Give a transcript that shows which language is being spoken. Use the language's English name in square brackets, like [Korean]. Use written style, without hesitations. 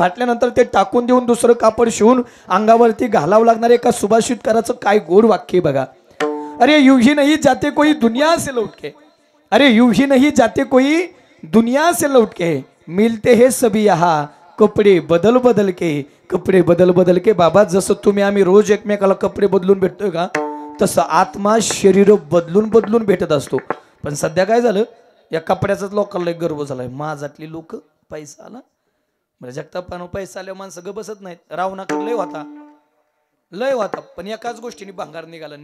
[Marathi] फाटल्यानंतर ते टाकून देऊन दुसरं कापड शिवून अंगावरती घालावं लागणार आहे. का सुभाषितकाराचं काय गोड वाक्य बघा. [Hindi] अरे यूं ही नहीं जाते कोई दुनिया से लौट के, अरे यूं ही नहीं जाते कोई दुनिया से लौट के, मिलते हैं सभी यहाँ कपडे बदल बदल के, कपडे बदल बदल के. [Marathi] बाबा जसं तुम्ही आम्ही रोज एकमेकाला कपडे बदलून भेटतोय का, तसं आत्मा शरीर बदलून बदलून भेटत असतो. पण सध्या काय झालं, या कपड्याचाच लोकांना एक गर्व झालाय. माझातली लोक पैसा आला म्हणजे जगतापानं पैसा आल्या माणसं ग बसत नाहीत. रावणाकडे लय होता, लय होता, पण एकाच गोष्टीने भंगार निघाला.